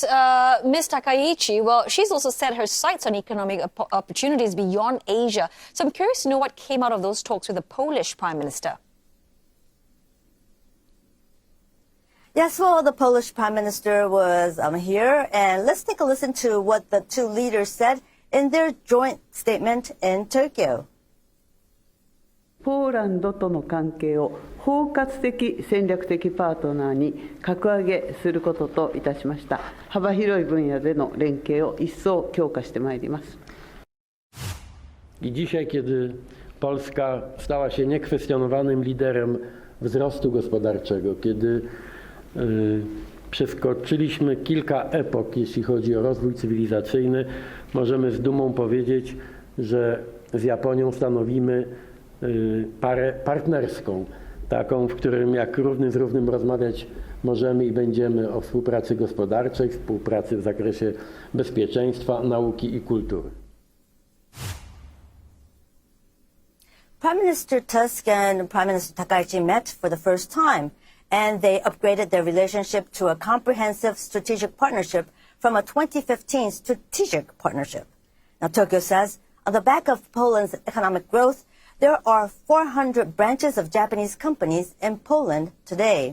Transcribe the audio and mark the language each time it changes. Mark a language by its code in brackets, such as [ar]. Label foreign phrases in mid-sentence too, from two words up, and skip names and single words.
[en] Takaichi, well, she's also set her sights on economic opportunities beyond Asia. So I'm curious to know what came out of those talks with the Polish Prime Minister. Yes, well, the Polish Prime Minister was here, and let's take a listen to what the two leaders said in their joint statement in Tokyo. [ja] ポーランドとの関係を包括的戦略的パートナーに格上げすることといたしました。幅広い分野での連携を一層強化してまいります。 [pl] I dzisiaj, kiedy Polska stała się niekwestionowanym liderem wzrostu gospodarczego, kiedy przeskoczyliśmy kilka epok, jeśli chodzi o rozwój cywilizacyjny, możemy z dumą powiedzieć, że z Japonią stanowimy parę partnerską, taką, w którym jak równy z równym rozmawiać możemy i będziemy o współpracy gospodarczej, współpracy w zakresie bezpieczeństwa, nauki i kultury. [en] Prime Minister Tusk and Prime Minister Takaichi met for the first time, and they upgraded their relationship to a comprehensive strategic partnership from a 2015 strategic partnership. Now, Tokyo says On the back of Poland's economic growth, there are 400 branches of Japanese companies in Poland today.